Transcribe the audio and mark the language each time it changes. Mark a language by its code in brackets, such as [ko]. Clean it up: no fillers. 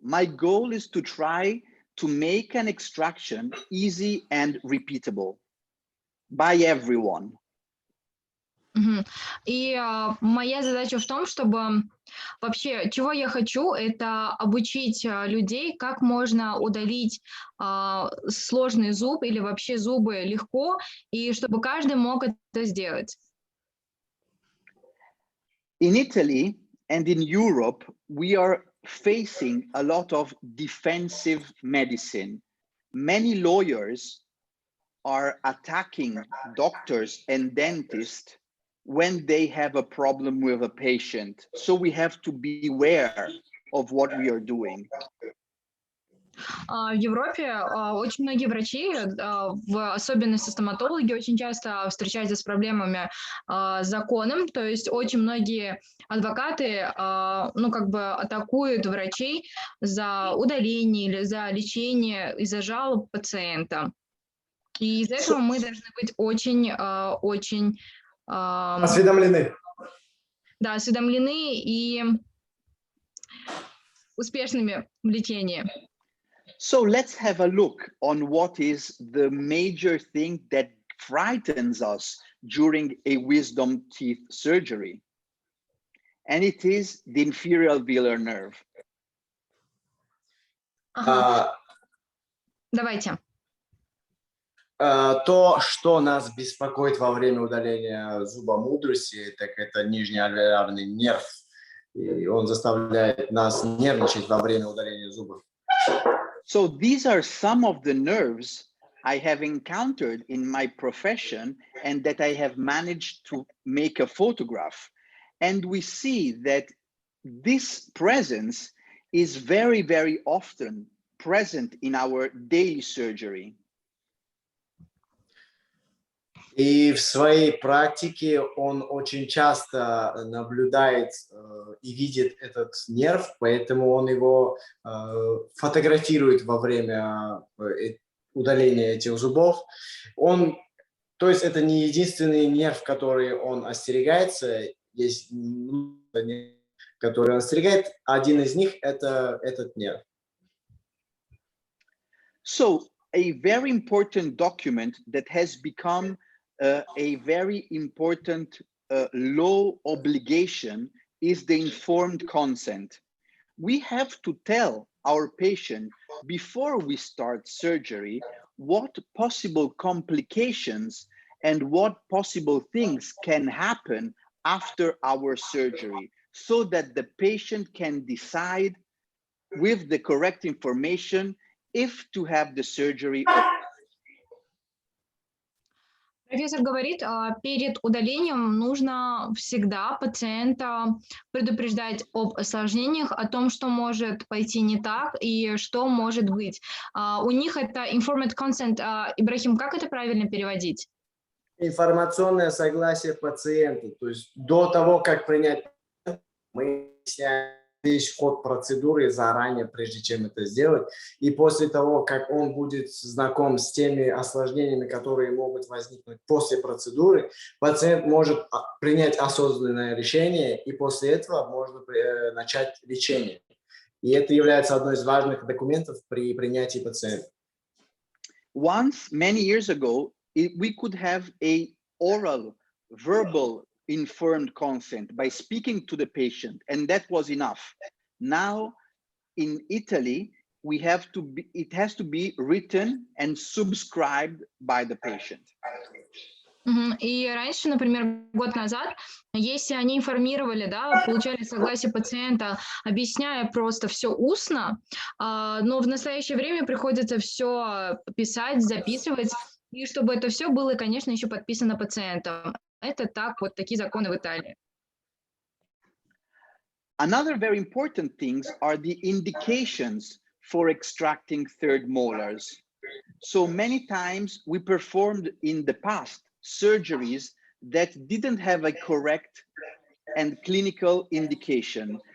[en] My goal is to try to make an extraction easy and repeatable by everyone. [ru] И моя задача в том, чтобы вообще, чего я хочу, это обучить людей, как можно удалить сложный зуб или вообще зубы легко, и чтобы каждый мог это сделать. [en] In Italy and in Europe, we are facing a lot of defensive medicine. Many lawyers are attacking doctors and dentists when they have a problem with a patient. So we have to be aware of what we are doing. [ru] В Европе очень многие врачи, в особенности стоматологи, очень часто встречаются с проблемами с законом, то есть очень многие адвокаты, ну, как бы атакуют врачей за удаление или за лечение из-за жалоб пациента. И из-за этого мы должны быть очень осведомлены. Да, осведомлены и успешными в лечении. [en] So let's have a look on what is the major thing that frightens us during a wisdom teeth surgery. And it is the inferior velar nerve. [ru] Давайте. То, что нас беспокоит во время удаления зуба мудрости, так это нижний альвеолярный нерв. И он заставляет нас нервничать во время удаления зубов. [en] So these are some of the nerves I have encountered in my profession and that I have managed to make a photograph. And we see that this presence is very, very often present in our daily surgery. [ru] И в своей практике он очень часто наблюдает и видит этот нерв, поэтому он его фотографирует во время удаления этих зубов. То есть это не единственный нерв, который он остерегается, есть нерв, который он остерегает, один из них это этот нерв. [en] So a very important document that has become a very important law obligation is the informed consent. We have to tell our patient before we start surgery what possible complications and what possible things can happen after our surgery so that the patient can decide with the correct information if to have the surgery or not. [ru] Профессор говорит, перед удалением нужно всегда пациента предупреждать об осложнениях, о том, что может пойти не так и что может быть. У них это [en] informed consent. [ru] Ибрахим, как это правильно переводить? Информационное согласие пациента. То есть до того, как принять, мы выясняем весь ход процедуры заранее, прежде чем это сделать. И после того, как он будет знаком с теми осложнениями, которые могут возникнуть после процедуры, пациент может принять осознанное решение, и после этого можно начать лечение. И это является одной из важных документов при принятии пациента. [en] Once, many years ago, we could have a oral, verbal, informed consent by speaking to the patient, and that was enough. Now, in Italy, it has to be written and subscribed by the patient. [ru] И раньше, например, год назад, если они информировали, да, получали согласие пациента, объясняя просто все устно, но в настоящее время приходится все писать, записывать, и чтобы это все было, конечно, еще подписано пациентом. Это так, вот такие законы в Италии. [en] Another very important things are the indications for extracting third molars. So many times we performed in the past surgeries that didn't have a correct and clinical indication.